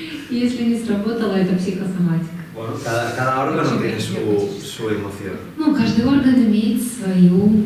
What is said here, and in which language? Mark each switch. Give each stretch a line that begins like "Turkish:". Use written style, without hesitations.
Russian: Если не сработало, это психосоматика.
Spanish: Bueno, cada órgano tiene su emoción.
Russian: Ну, каждый орган имеет свою